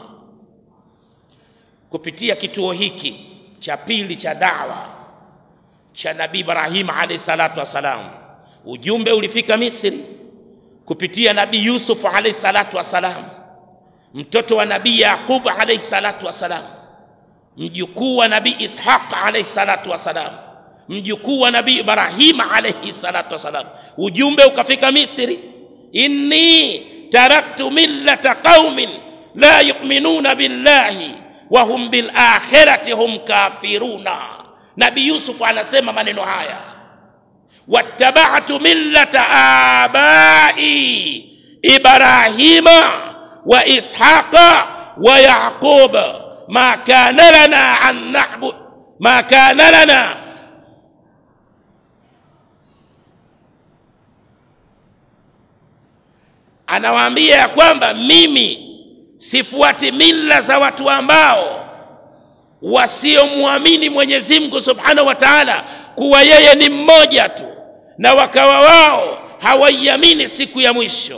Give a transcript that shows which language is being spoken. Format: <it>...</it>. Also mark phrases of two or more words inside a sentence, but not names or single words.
<sw>Kupitia kituo hiki cha pili cha da'wa cha Nabii Ibrahim</sw> <ar>عليه الصلاة والسلام,</ar> <sw>ujumbe ulifika Misri kupitia Nabii Yusuf</sw> <ar>عليه الصلاة والسلام,</ar> <sw>mtoto wa Nabii Yaqub</sw> <ar>عليه الصلاة والسلام,</ar> <sw>mjukuu wa Nabii Ishaq</sw> <ar>عليه الصلاة والسلام,</ar> <sw>mjukuu wa Nabii Ibrahim</sw> <ar>عليه الصلاة والسلام.</ar> <sw>Ujumbe ukafika Misri.</sw> <ar>إني تركت ملة قوم لا يؤمنون بالله وهم بالآخرة هم كافرون.</ar> <sw>Nabii Yusuf anasema maneno haya,</sw> <ar>واتبعت ملة آبائي إبراهيم وإسحاق ويعقوب ما كان لنا أن نعبد ما كان لنا an na'bud ma kana lana</ar> <sw>anawaambia ya kwamba mimi sifuati mila za watu ambao wasiomwamini Mwenyezi Mungu</sw> <ar>سبحانه وتعالى</ar> <sw>kuwa yeye ni mmoja tu, na wakawa wao hawaiamini siku ya mwisho.</sw>